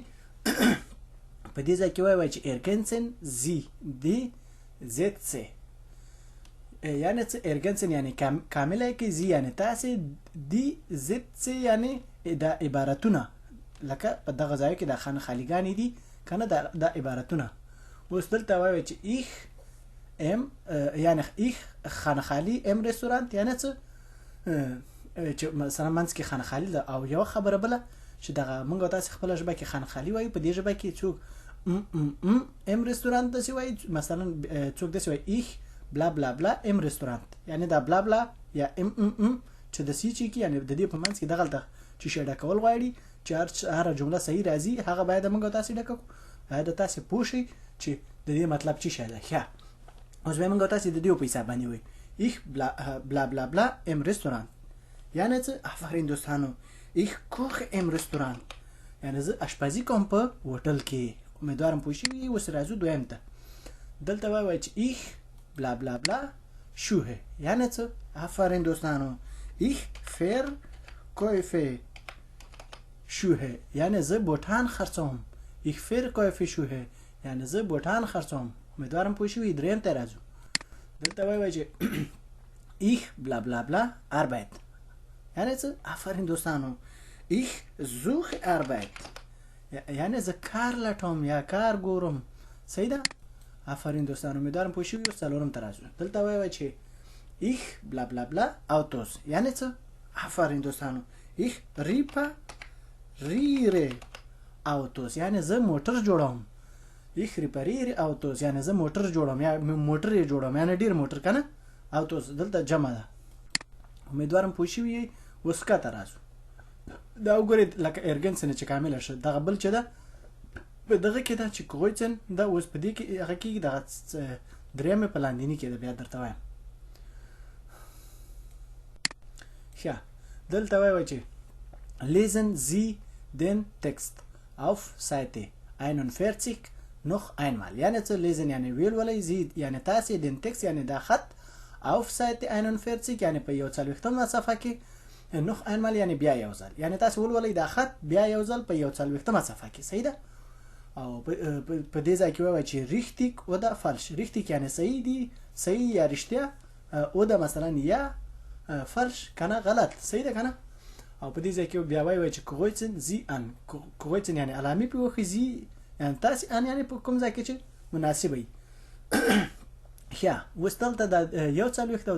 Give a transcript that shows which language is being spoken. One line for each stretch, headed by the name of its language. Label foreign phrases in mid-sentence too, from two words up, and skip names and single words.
Pashto: په دې ځای کې وایي چې
German: ergänzen Sie die Sätze.
Pashto: یعنی څه؟ ergänzen یعنی کامله کې، Sie یعنی تاسې،
German: die Sätze
Pashto: یعنی دا عبارتونه، لکه په دغه ځای کې دا خانه خالیګانې دي که نه دا عبارتونه. اوس دلته وایي چې ich یعنی ich خانه خالي
German: im Restaurant
Pashto: یعنی څه؟ چې مثلا منځ کې خانه خالي ده. او یو خبره بله چې دغه موږ تاسې خپله ژبه کې خانه خالي وایو، په دې ژبه کې څوک
German: im Restaurant
Pashto: داسې وایي، مثلا څوک داسې وایي ich بلا بلا بلا
German: im Restaurant
Pashto: یعنی دا بلا بلا یا چې د سی چې کې یعنی د دې په منځ کې دغلته چې شی ډکول غواړي چې هره جمله صحیح راځي هغه باید موږ تاسې ډکو. باید تاسې پوه شئ چې د دې مطلب څه شی ده. ښه اوس به موږ تاسې د دې په حساب باندې وایو ich بلا بلا بلا
German: im Restaurant
Pashto: یعنی څه؟ آفرین دوستانو.
German: ich koche im Restaurant
Pashto: یعنی زه اشپزي کوم په هوټل کې. امیدوارم پوه شوي. اوس راځو دویم ته. دلته وایي چې ich بلا بلا بلا schuhe یعنی څه؟ آفرین دوستانو.
German: ich verkaufe Schuhe
Pashto: یعنی زه بوټان خرڅوم.
German: ich verkaufe Schuhe
Pashto: یعنی زه بوټان خرڅوم. امیدوارم پوه شوي. دریم ته راځو. دلته وایي چې
German: ich bla bla bla Arbeit
Pashto: یعنی څه آفرین دوستانو
German: ich suche Arbeit
Pashto: یعنی زه کار لټوم یا کار ګورم صحیح ده آفرین دوستانو امیدوارم پوه شوي یاست څلورم ته راځو دلته وایي چې
German: ich bla bla bla Autos
Pashto: یعنی څه آفرین دوستانو
German: ich repariere
Pashto: Autos یعنی زه موټر جوړوم
German: ich repariere Autos
Pashto: یعنی زه موټر جوړوم یا موټر یې جوړوم یعنی ډیر موټر کنه Autos دلته جمع ده امیدوارم پوه شوي اوس کاته راځو دا وګورئ لکه ارګنسن چې کامله شو دغه بل چې ده په دغه کې ده چې کویچن دا اوس په دې کې هغه کې دغه درېمې په لاندیني کې ده بیا درته وایم ښه دلته وایي چې
German: lesen Sie den Text auf Seite 41 noch einmal
Pashto: یعنی څه lesen یعنی ولولئ Sie یعنی تاسې
German: den Text
Pashto: یعنی دا خط
German: auf Seite 41
Pashto: یعنی په 41 صفحه کې
German: noch einmal
Pashto: یعنی بیا یو ځل یعنی تاسو ولولئ دا خط بیا یو ځل په 41 صفحه کې صحیح ده او په دې ځای کې وایي چې
German: richtig oder falsch richtig
Pashto: یعنی صحیح دي صحیح یا رښتیا او دا مثلا یا falsch کنه غلط صحیح ده کنه او په دې ځای کې بیا وایي چې کویچن
German: Sie an
Pashto: کویچن یعنی علامه په وخت Sie یعنی تاسو ان یعنی په کوم ځای کې چې مناسب وي یا وستلته د یو څل وخت او